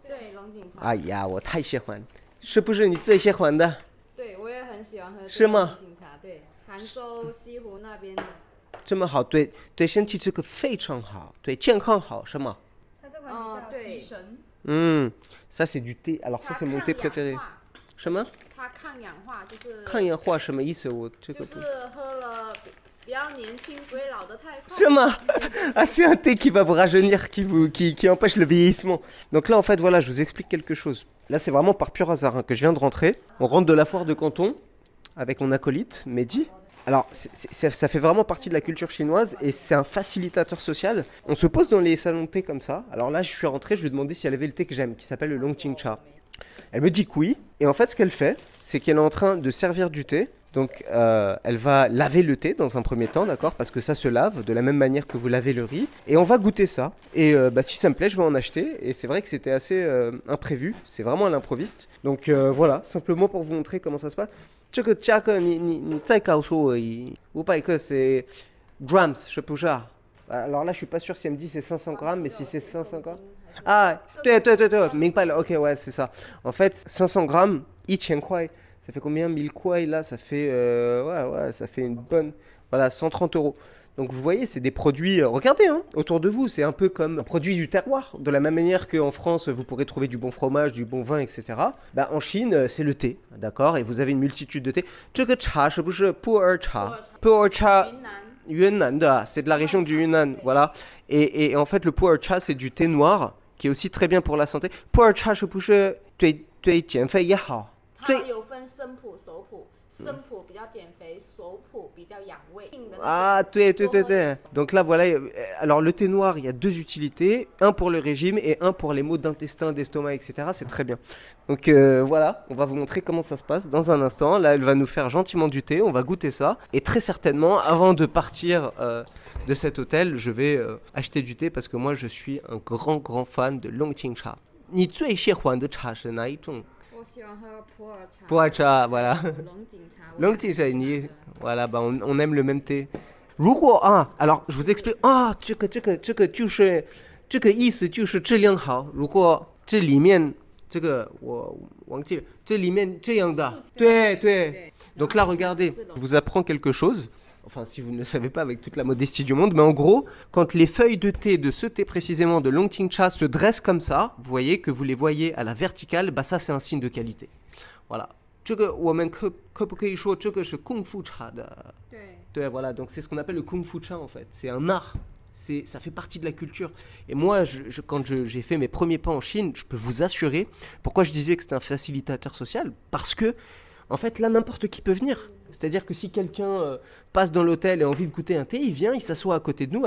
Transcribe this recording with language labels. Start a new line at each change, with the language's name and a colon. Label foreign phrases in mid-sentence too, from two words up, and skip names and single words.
Chinese: 对，龙井茶。哎呀，我太喜欢，是不是你最喜欢的？对，我也很喜欢喝。是吗？龙井茶，对，杭州西湖那边的。这么好，对对身体这个非常好，对健康好是吗？它这款比较提神。
French: ça c'est du thé. Alors ça c'est mon thé préféré.
Chinese: 什么？它抗氧化，就是抗氧化什么意思？我这个不。就是喝了比较年轻，不会老得太快。是吗？
French: Ah, c'est un thé qui va vous rajeunir, qui empêche le vieillissement. Donc là, en fait, voilà, je vous explique quelque chose. Là, c'est vraiment par pur hasard que je viens de rentrer. On rentre de la foire de Canton avec mon acolyte, Mehdi. Alors, ça fait vraiment partie de la culture chinoise et c'est un facilitateur social. On se pose dans les salons de thé comme ça. Alors là, je suis rentré, je lui ai demandé si elle avait le thé que j'aime, qui s'appelle le Longqing Cha. Elle me dit que oui. Et en fait, ce qu'elle fait, c'est qu'elle est en train de servir du thé. Donc, elle va laver le thé dans un premier temps, d'accord? Parce que ça se lave de la même manière que vous lavez le riz. Et on va goûter ça. Et si ça me plaît, je vais en acheter. Et c'est vrai que c'était assez imprévu. C'est vraiment à l'improviste. Donc voilà, simplement pour vous montrer comment ça se passe.
Chinese: 这个价格你再告诉我500克
French: c'est grams, je sais pas. Alors là, je suis pas sûr si elle me dit c'est 500 grammes, mais si c'est 500 grammes.
Chinese: Ah, 对，明白了.
French: Ok, ouais, c'est ça. En fait, 500 grammes, 1000 块. Ça fait combien 1000 kuai là? Ça fait ça fait une bonne 130 €. Donc vous voyez, c'est des produits, regardez autour de vous, c'est un peu comme un produit du terroir. De la même manière qu'en France, vous pourrez trouver du bon fromage, du bon vin, etc. Bah, en Chine, c'est le thé, d'accord? Et vous avez une multitude de thés.
Chinese: 这个茶是不是普洱茶？普洱茶 Yunnan de,
French: c'est de la région du Yunnan, voilà. Et en fait, le pu'er cha, c'est du thé noir, qui est aussi très bien pour la santé.
Chinese: Pu'er cha,
French: je peux
Chinese: 对减肥也好。它有分生普、熟普，生普比较减肥，熟普比较养胃。 Ah,
French: 对。Donc là, voilà. Alors, le thé noir, il y a deux utilités. Un pour le régime et un pour les maux d'intestin, d'estomac, etc. C'est très bien. Donc voilà, on va vous montrer comment ça se passe dans un instant. Là, elle va nous faire gentiment du thé. On va goûter ça. Et très certainement, avant de partir de cet hôtel, je vais acheter du thé parce que moi, je suis un grand fan de Longqing Cha.
Chinese: 你最喜欢的茶是哪一种？我喜欢喝普洱茶。普洱茶, voilà. 龙井茶。龙井茶,
French: voilà, bah on aime le même thé.
Chinese: 如果
French: alors je vous explique
Chinese: 这个就是这个意思就是质量好。如果这里面这个我忘记了，这里面这样的，
French: 对。Donc là, regardez, je vous apprends quelque chose. Enfin, si vous ne le savez pas avec toute la modestie du monde, mais en gros, quand les feuilles de thé, de ce thé précisément, de Longqing Cha, se dressent comme ça, vous voyez que vous les voyez à la verticale, bah ça c'est un signe de qualité. Voilà.
Chinese: 这个我们可不可以说这个是功夫茶的？对。
French: 对，voilà, donc c'est ce qu'on appelle le Kung Fu Cha en fait. C'est un art. Ça fait partie de la culture. Et moi, quand j'ai fait mes premiers pas en Chine, je peux vous assurer, pourquoi je disais que c'était un facilitateur social, parce que, en fait, là, n'importe qui peut venir. C'est-à-dire que si quelqu'un passe dans l'hôtel et a envie de goûter un thé, il vient, il s'assoit à côté de nous.